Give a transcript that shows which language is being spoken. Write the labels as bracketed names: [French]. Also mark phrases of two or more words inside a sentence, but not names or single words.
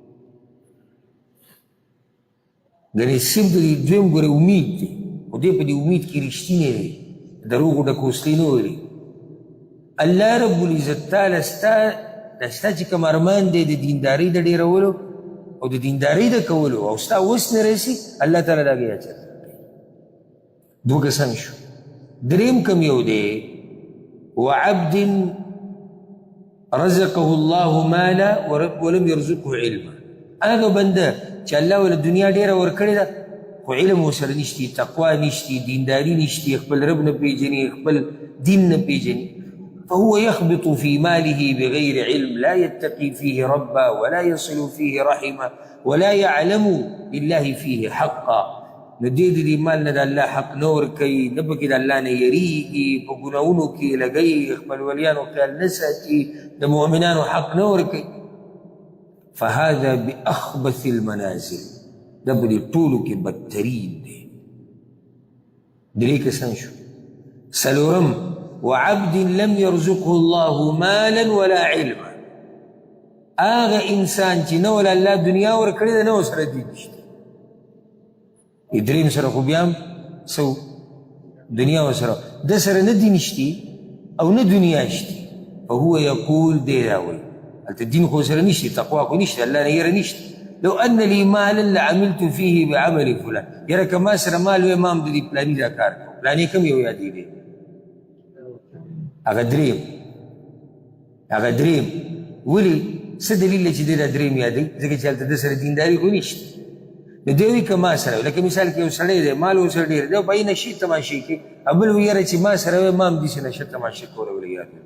[Pashto] ګنې صرف د دې دویم ګوره امید دی، خو دې په دې امید کې رښتینی دی، دروغو ډک اوسلی نه ویلي. الله رب العزت تعالی ستا چې کوم ارمان دی د دیندارۍ د ډېرولو او د دیندارۍ د کولو او ستا وس نه رسي، الله تعالی د هغې اجر درکوي. دوه کسان شو. دریم کم یو دی [Arabic] وعبد رزقه الله مالا ولم يرزقه علما. [Pashto] هغه بنده چې الله ول دنیا ډېره ورکړې ده خو علم ورسره نشتی، تقوا نشتی، دینداري نشتی، خپل رب نه پیژني، خپل دین نه پیژني، [Arabic] فهو يخبط في ماله بغير علم لا يتقي فيه ربا ولا يصل فيه رحمه ولا يعلم لله فيه حقا. [Pashto] نو دې د دې مال نه د الله حق نه ورکوي، نه پکې د الله نه یریږي، په ګناهونو کې لګوي، خپل ولیانو خیال نه ساتي، د مؤمنانو حق نه ورکوي. [Arabic] فهذا بأخبث المنازل، [Pashto] دا په دې ټولو کې بدترین دی. درې کسان شو. [Arabic] څلورم وعبد لم يرزقه الله مالا ولا علما. [Pashto] هغه انسان چې نه ول الله دنیا ورکړې ده نه ورسره دین نشته. دریم سره خو بیا هم څه دنیا ورسره ده سره نه دین شتي او نه دنیا شتي، [Arabic] فهو یقول [Pashto] دی را وایي هلته دین خو سره نشته، تقوا خو نشته، الله نه یره نشته. [Arabic] لو ان لي مالا لعملت فيه بعمل فلان. [Pashto] یاره که ما سره مال وی ما هم د دې پلاني دا کار کوم. پلاني کوم یو یادېږي؟ هغه دریم. ولې څه دلیل دی چې دی دا دریم یادوي؟ ځکه چې هلته ده سره دینداري خو نشته. نو دی وایي که ما سره لکه مثال کې یو سړی دی مال ورسره ډېر دی، په نشي تماشې کې، بل وایي یاره چې ما سره وی ما هم داسې نشه تماشې کولې یادوي.